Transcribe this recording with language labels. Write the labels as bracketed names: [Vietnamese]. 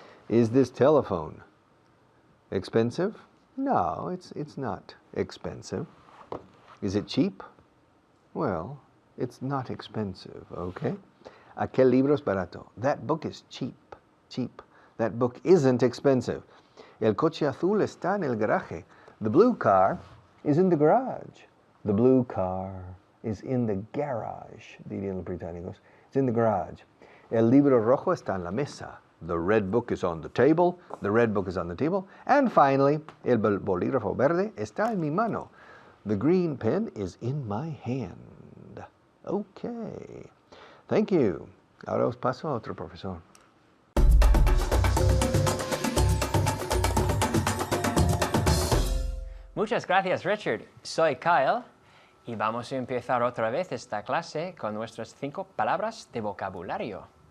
[English] Is this telephone expensive? No, it's not expensive. Is it cheap? Well, it's not expensive, okay? [Spanish] Aquel libro es barato. [English] That book is cheap, cheap. That book isn't expensive. [Spanish] El coche azul está en el garaje. [English] The blue car is in the garage. The blue car is in the garage, [Spanish] dirían los británicos. [English] It's in the garage. [Spanish] El libro rojo está en la mesa. [English] The red book is on the table. The red book is on the table. And finally, [Spanish] el bolígrafo verde está en mi mano. [English] The green pen is in my hand. Okay. Thank you. [Spanish] Ahora os paso a otro profesor. Muchas gracias, Richard. Soy Kyle y vamos a empezar otra vez esta clase con nuestras 5 palabras de vocabulario.